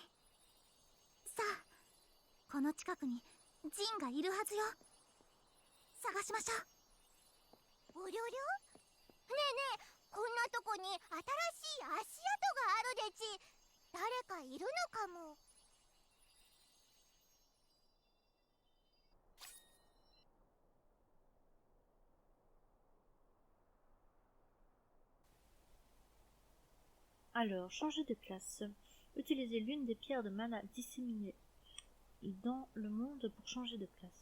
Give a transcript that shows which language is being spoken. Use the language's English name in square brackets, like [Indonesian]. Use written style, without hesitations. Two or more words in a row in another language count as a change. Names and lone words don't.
[Japanese] さあ、この近くにジンがいるはずよ。探しましょう。おりょりょ？ねえねえ、こんなとこに新しい足跡があるでち。誰かいるのかも。 [French] Alors, changer de classe. Utilisez l'une des pierres de mana disséminées dans le monde pour changer de classe.